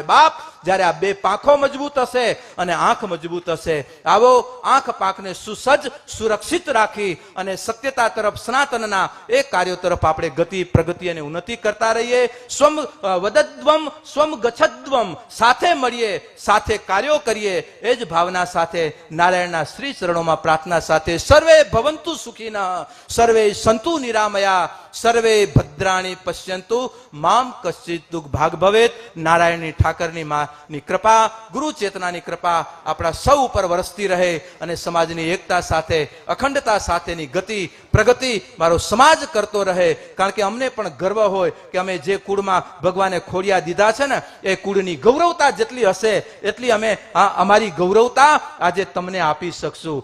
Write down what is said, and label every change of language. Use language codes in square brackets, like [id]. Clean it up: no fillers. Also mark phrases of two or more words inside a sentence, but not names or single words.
[gu] બાપ, જ્યારે આ બે પાંખો મજબૂત હશે અને આંખ મજબૂત હશે, આવો આંખ પાંખને સુસજ્જ સુરક્ષિત રાખી અને સત્યતા તરફ, સનાતનના એ કાર્યો તરફ આપણે ગતિ, પ્રગતિ અને ઉન્નતિ કરતા રહીએ. [sa] સ્વમ વદદ્વમ સ્વમ ગચ્છદ્વમ, [gu] સાથે મળીએ, સાથે કાર્યો કરીએ. એ જ ભાવના સાથે નારાયણના શ્રી ચરણોમાં પ્રાર્થના સાથે [sa] સર્વે ભવંતુ સુખીનઃ, સર્વે સંતુ નિરામયા, સર્વે ભદ્રાણી પશ્યંતુ મામ કશ્ચિત દુઃખ ભાગ ભવેત. [gu] નારાયણની ઠાકરની માની કૃપા, ગુરુ ચેતનાની કૃપા આપણા સૌ ઉપર વરસતી રહે અને સમાજની એકતા સાથે, અખંડતા સાથેની ગતિ, પ્રગતિ મારો સમાજ કરતો રહે. કારણ કે અમને પણ ગર્વ હોય કે અમે જે કુળમાં ભગવાને ખોડિયા દીધા છે ને, એ કુળની ગૌરવતા જેટલી હશે એટલી અમે અમારી ગૌરવતા આજે તમને આપી શકશું.